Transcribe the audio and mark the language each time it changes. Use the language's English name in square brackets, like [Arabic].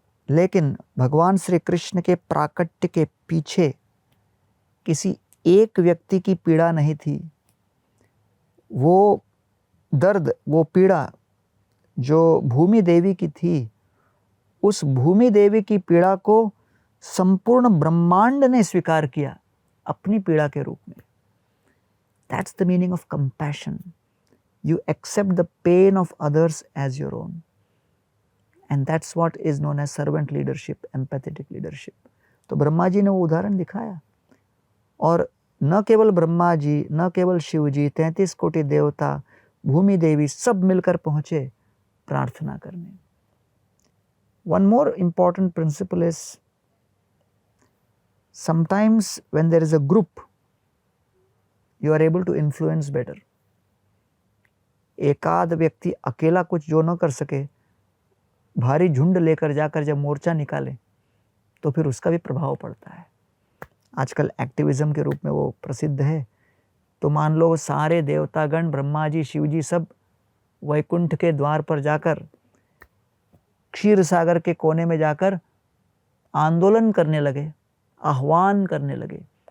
[Hindi] लेकिन भगवान श्री कृष्ण के प्राकट्य के पीछे किसी एक व्यक्ति की पीड़ा नहीं थी। वो दर्द, वो पीड़ा जो भूमि देवी की थी, उस भूमि देवी की पीड़ा को संपूर्ण ब्रह्मांड ने स्वीकार किया अपनी पीड़ा के रूप में। [English] That's the meaning of compassion. You accept the pain of others as your own. And that's what is known as servant leadership, empathetic leadership. [Hindi] तो ब्रह्मा जी ने वो उदाहरण दिखाया, और न केवल ब्रह्मा जी, न केवल शिव जी, 33 कोटि देवता, भूमि देवी सब मिलकर पहुंचे प्रार्थना करने। [English] One more important principle is, sometimes when there is a group, you are able to influence better. [Hindi] एकाध व्यक्ति अकेला कुछ जो न कर सके, भारी झुंड लेकर जाकर जब मोर्चा निकाले तो फिर उसका भी प्रभाव पड़ता है। आजकल एक्टिविज्म के रूप में वो प्रसिद्ध है। तो मान लो सारे देवतागण, ब्रह्मा जी, शिव जी सब वैकुंठ के द्वार पर जाकर, क्षीर सागर के कोने में जाकर आंदोलन करने लगे, आह्वान करने लगे।